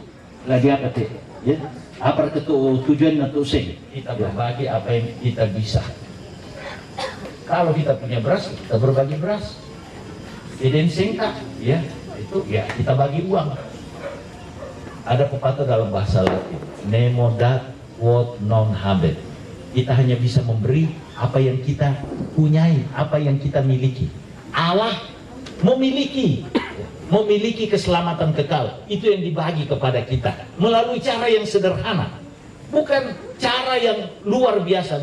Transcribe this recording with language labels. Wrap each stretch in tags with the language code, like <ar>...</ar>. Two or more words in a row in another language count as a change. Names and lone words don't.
<id>Lagi apa teh? Ya. Apa tujuan untuk sing? Kita berbagi apa yang kita bisa. Kalau kita punya beras, kita berbagi beras. Iden singkat, ya itu ya kita bagi uang. Ada pepatah dalam bahasa Latin,</id> <la>nemo dat quod non habet.</la> <id>Kita hanya bisa memberi apa yang kita punyai, apa yang kita miliki. Allah memiliki keselamatan kekal. Itu yang dibagi kepada kita melalui cara yang sederhana, bukan cara yang luar biasa.</id>